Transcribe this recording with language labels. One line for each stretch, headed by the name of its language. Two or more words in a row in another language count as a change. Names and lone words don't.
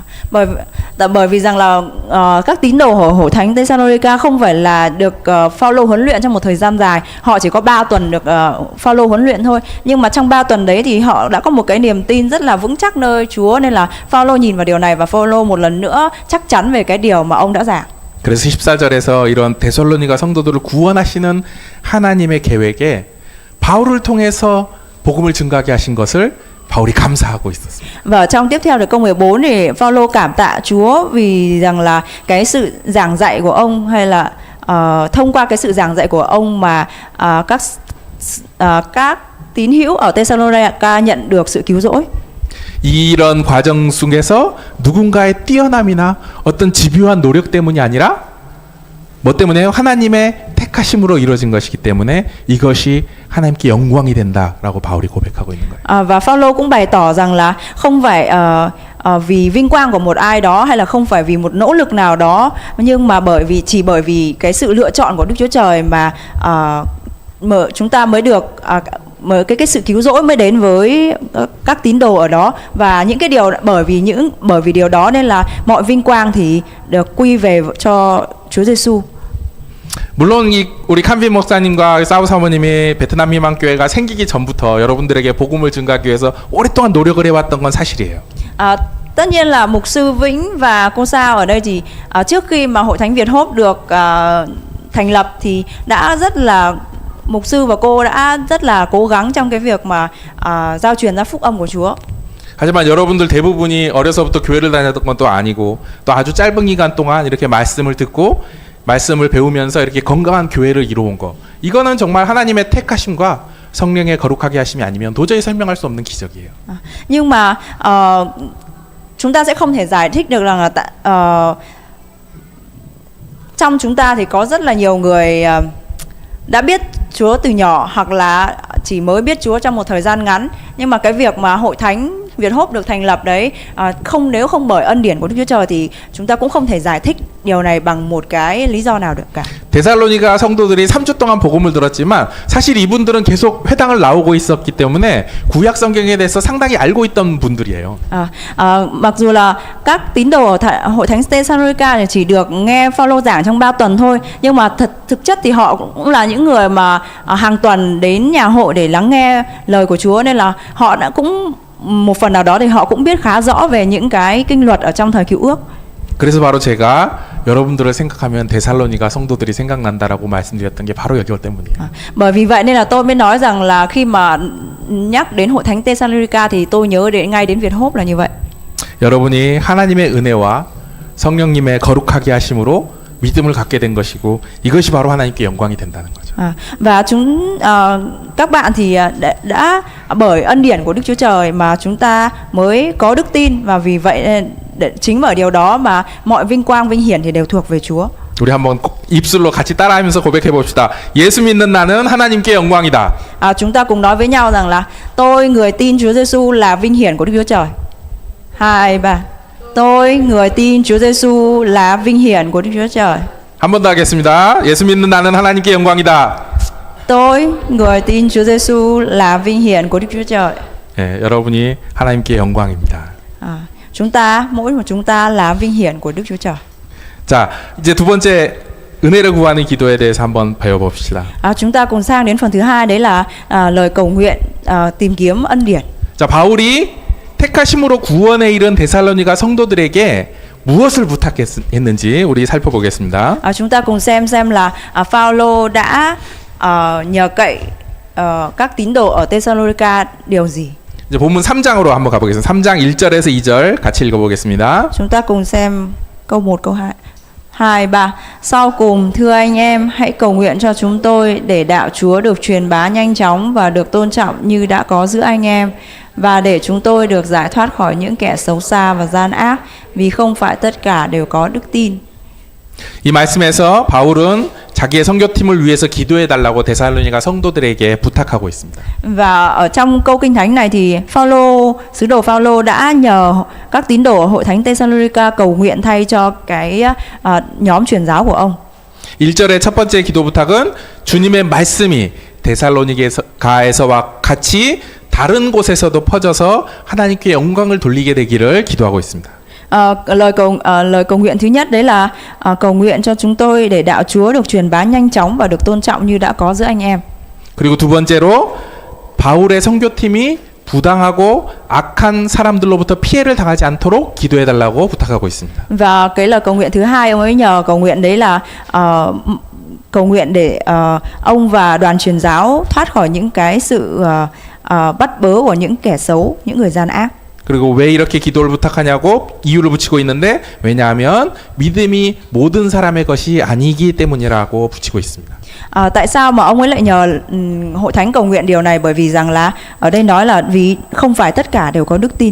Vietnamese: Bởi vì rằng là các tín đồ ở hội thánh Thessalonica không phải là được Phaolô huấn luyện trong một thời gian dài, họ chỉ có 3 tuần được Phaolô huấn luyện thôi, nhưng mà trong 3 tuần đấy thì họ đã có một cái niềm tin rất là vững chắc nơi Chúa, nên là Phaolô nhìn vào điều này và Phaolô một lần nữa chắc chắn về cái điều mà ông đã giảng.
Korean: 그래서 14절에서 이런 데살로니가 성도들을 구원하시는 하나님의 계획에 바울을 통해서 복음을 증거하게 하신 것을 바울이 감사하고 있었습니다.
Vietnamese: Và trong tiếp theo được câu 14 thì Phaolô cảm tạ Chúa vì rằng là cái sự giảng dạy của ông, hay là thông qua cái sự giảng dạy của ông mà các tín hữu ở Thessalonica nhận được sự cứu rỗi.
Korean: 이런 과정 속에서 누군가의 뛰어남이나 어떤 집요한 노력 때문이 아니라 뭐 때문에요? 하나님의 택하심으로 이루어진 것이기 때문에 이것이 하나님께 영광이 된다라고 바울이 고백하고 있는 거예요.
Vietnamese: Và Phaolô cũng bày tỏ rằng là không phải vì vinh quang của một ai đó, hay là không phải vì một nỗ lực nào đó, nhưng mà chỉ bởi vì cái sự lựa chọn của Đức Chúa Trời mà chúng ta mới được cái sự cứu rỗi mới đến với các tín đồ ở đó, và những cái điều bởi vì điều đó nên là mọi vinh quang thì được quy về cho Chúa Giêsu.
Korean: 물론 우리 칸빈 목사님과 사우 사모님이 베트남 희망교회가 생기기 전부터 여러분들에게 복음을 증가하기 위해서 오랫동안 노력을 해왔던 건 사실이에요.
Vietnamese: Tất nhiên là mục sư Vĩnh và cô Sao ở đây thì trước khi mà Hội Thánh Việt Hope được thành lập thì đã rất là mục sư và cô đã rất là cố gắng trong cái việc mà giao truyền ra phúc âm của Chúa.
Korean: 하지만 여러분들 대부분이 어려서부터 교회를 다녔던 것도 아니고 또 아주 짧은 기간 동안 이렇게 말씀을 듣고 말씀을 배우면서 이렇게 건강한 교회를 이루어온 거, 이거는 정말 하나님의 택하심과 성령의 거룩하게 하심이 아니면 도저히 설명할 수 없는 기적이에요.
Vietnamese: Nhưng mà chúng ta sẽ không thể giải thích được rằng là trong chúng ta thì có rất là nhiều người đã biết Chúa từ nhỏ hoặc là chỉ mới biết Chúa trong một thời gian ngắn, nhưng mà cái việc mà Hội Thánh Việt Hope được thành lập đấy, nếu không bởi ân điển của Đức Chúa Trời thì chúng ta cũng không thể giải thích điều này bằng một cái lý do nào được cả.
Korean: 데살로니가 성도들이 3주 동안 복음을 들었지만 사실 이분들은 계속 회당을 나오고 있었기 때문에 구약 성경에 대해서 상당히 알고 있던 분들이에요.
Vietnamese: Mặc dù là các tín đồ ở Hội Thánh Thessalonica chỉ được nghe Phaolô giảng trong 3 tuần thôi, nhưng mà thực chất thì họ cũng là những người mà hàng tuần đến nhà hội để lắng nghe lời của Chúa, nên là họ đã cũng một phần nào đó thì họ cũng biết khá rõ về những cái kinh luật ở trong thời Cựu Ước.
Korean: 그래서 바로 제가 여러분들을 생각하면 데살로니가 성도들이 생각난다라고 말씀드렸던 게 바로 여기 때문이에요.
Vietnamese: Bởi vì vậy nên là tôi mới nói rằng là khi mà nhắc đến Hội Thánh Thessalonica thì tôi nhớ ngay đến Việt Hope là như vậy.
Korean: 여러분이 하나님의 은혜와 성령님의 거룩하게 하심으로 믿음을 갖게 된 것이고 이것이 바로 하나님께 영광이 된다는 거죠.
Vietnamese: Và các bạn thì đã bởi ân điển của Đức Chúa Trời mà chúng ta mới có đức tin, và vì vậy chính bởi điều đó mà mọi vinh quang vinh hiển thì đều thuộc về Chúa.
Korean: 우리 한번 입술로 같이 따라하면서 고백해 봅시다. 예수 믿는 나는 하나님께 영광이다.
Vietnamese: Chúng ta cùng nói với nhau rằng là tôi người tin Chúa Giêsu là vinh hiển của Đức Chúa Trời. 2, 3. Tôi người tin Chúa Giêsu là vinh hiển của Đức Chúa Trời.
Korean: 한 번 더 하겠습니다. 예수 믿는 나는 하나님께 영광이다.
Vietnamese: Tôi người tin Chúa Giêsu là vinh hiển của Đức Chúa Trời.
Korean: 예, 여러분이 하나님께 영광입니다.
Vietnamese: Mỗi một chúng ta là vinh hiển của Đức Chúa Trời.
Korean: 자, 이제 두 번째 은혜를 구하는 기도에 대해서 한번 배워봅시다.
Vietnamese: Chúng ta cùng sang đến phần thứ hai, đấy là lời cầu nguyện tìm kiếm ân điển.
Korean: 자, 바울이 택하심으로 구원에 이른 데살로니가 성도들에게 무엇을 부탁했는지 우리 살펴보겠습니다.
Vietnamese: Chúng ta cùng xem là Phaolô đã nhờ cậy các tín đồ ở Thessalonica điều gì.
Korean: 이제 본문 3장으로 한번 가보겠습니다. 3장 1절에서 2절 같이 읽어보겠습니다.
Vietnamese: Chúng ta cùng xem câu 1, câu 2. 2, 3. Sau cùng, thưa anh em, hãy cầu nguyện cho chúng tôi để đạo Chúa được truyền bá nhanh chóng và được tôn trọng như đã có giữa anh em, và để chúng tôi được giải thoát khỏi những kẻ xấu xa và gian ác, vì không phải tất cả đều có đức tin.
Korean: 이 말씀에서 바울은 자기의 선교팀을 위해서 기도해 달라고 데살로니가 성도들에게 부탁하고 있습니다.
Vietnamese: Và ở trong câu kinh thánh này thì sứ đồ Phaolô đã nhờ các tín đồ ở Hội Thánh Thessalonica cầu nguyện thay cho cái nhóm truyền giáo của ông.
Korean: 1절의 첫 번째 기도 부탁은 주님의 말씀이 데살로니가에서와 같이 다른 곳에서도 퍼져서 하나님께 영광을 돌리게 되기를 기도하고 있습니다.
Vietnamese: Lời cầu nguyện thứ nhất đấy là cầu nguyện cho chúng tôi để đạo Chúa được truyền bá nhanh chóng và được tôn trọng như đã có giữa anh em.
Korean: 그리고 두 번째로 바울의 선교팀이 부당하고 악한 사람들로부터 피해를 당하지 않도록 기도해 달라고 부탁하고 있습니다.
Vietnamese: Và cái lời cầu nguyện thứ hai ông ấy nhờ cầu nguyện đấy là cầu nguyện để ông và đoàn truyền giáo thoát khỏi những cái sự bắt bớ của những kẻ xấu, những người gian ác.
Korean: 그리고 왜 이렇게 기도를 부탁하냐고 이유를 붙이고 있는데, 왜냐하면 믿음이 모든 사람의 것이 아니기 때문이라고 붙이고 있습니다.
Vietnamese: Tại sao mà ông ấy lại nhờ hội thánh cầu nguyện điều này? Bởi vì rằng là ở đây nói là vì không phải tất cả đều có đức tin.